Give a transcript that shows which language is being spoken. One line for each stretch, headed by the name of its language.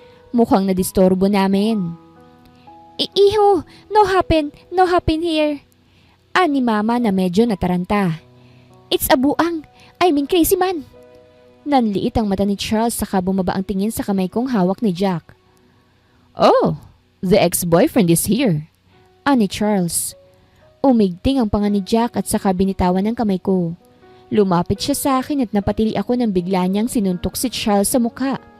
Filipino: Mukhang nadistorbo namin. Iho,
English: no happen here.
Filipino: Ani Mama na medyo nataranta.
English: It's a buang, crazy man.
Filipino: Nanliit ang mata ni Charles saka bumaba ang tingin sa kamay kong hawak ni Jack.
English: Oh, the ex-boyfriend is here.
Filipino: Ani Charles. Umigting ang panga ni Jack at saka binitawan ng kamay ko. Lumapit siya sa akin at napatili ako nang bigla niyang sinuntok si Charles sa mukha.